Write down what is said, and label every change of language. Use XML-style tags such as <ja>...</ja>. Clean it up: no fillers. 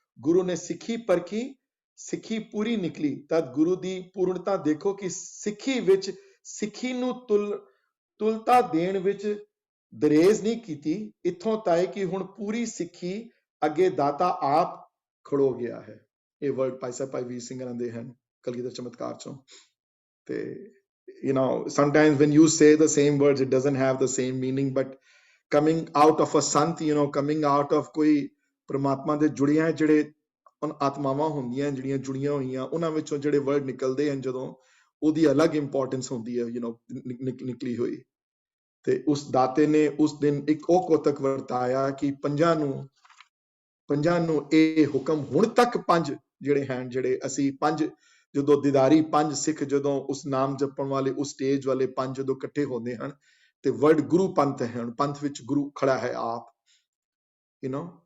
<pa>ਗੁਰੂ ਨੇ ਸਿੱਖੀ ਪਰਖੀ, ਸਿੱਖੀ ਪੂਰੀ ਨਿਕਲੀ। ਤਦ ਗੁਰੂ ਦੀ ਪੂਰਨਤਾ ਦੇਖੋ ਕਿ ਸਿੱਖੀ ਵਿੱਚ ਸਿੱਖੀ ਨੂੰ ਤੁਲਤਾ ਦੇਣ ਵਿੱਚ ਦਰੇਜ਼ ਨਹੀਂ ਕੀਤੀ, ਇੱਥੋਂ ਤਾਈ ਕਿ ਹੁਣ ਪੂਰੀ ਸਿੱਖੀ ਅੱਗੇ ਦਾਤਾ ਆਪ ਖੜੋ ਗਿਆ ਹੈ। ਇਹ ਵਰਡ ਭਾਈ ਸਾਹਿਬ ਭਾਈ ਵੀਰ ਸਿੰਘ ਦੇ ਹਨ ਕਲਗੀਧਰ ਚਮਤਕਾਰ ਚੋਂ। ਤੇ</pa> <en>you know, sometimes when you say the same words, it doesn't have the same meaning, but coming out of</en> <pa>a sant,</pa> <en>you know,</en> <pa>coming out of ਕੋਈ ਪ੍ਰਮਾਤਮਾ ਦੇ ਜੁੜੀਆਂ ਜਿਹੜੇ ਆਤਮਾਵਾਂ ਹੁੰਦੀਆਂ, ਜਿਹੜੀਆਂ ਜੁੜੀਆਂ ਹੋਈਆਂ, ਉਹਨਾਂ ਵਿੱਚੋਂ ਜਿਹੜੇ ਵਰਡ ਨਿਕਲਦੇ ਹਨ, ਜਦੋਂ ਉਹਦੀ ਅਲੱਗ ਇੰਪੋਰਟੈਂਸ ਹੁੰਦੀ ਹੈ, you know, ਨਿਕਲੀ ਹੋਈ। ਤੇ ਉਸ ਦਾਤੇ ਨੇ ਉਸ ਦਿਨ ਇੱਕ ਉਹ ਕੋਤਕ ਵਰਤਾਇਆ ਕਿ ਪੰਜਾਂ ਨੂੰ ਇਹ ਹੁਕਮ ਹੁਣ ਤੱਕ ਪੰਜ ਜਿਹੜੇ ਹਨ, ਜਿਹੜੇ ਅਸੀਂ ਪੰਜ ਜਦੋਂ ਦੀਦਾਰੀ ਪੰਜ ਸਿੱਖ ਜਦੋਂ ਉਸ ਨਾਮ ਜਪਣ ਵਾਲੇ ਉਸ ਸਟੇਜ ਵਾਲੇ ਪੰਜ ਜਦੋਂ ਇਕੱਠੇ ਹੁੰਦੇ ਹਨ ਤੇ ਵਰਡ ਗੁਰੂ ਪੰਥ ਹੈ, ਪੰਥ ਵਿੱਚ ਗੁਰੂ ਖੜਾ ਹੈ ਆਪ, ਯੂ ਨੋ।</pa>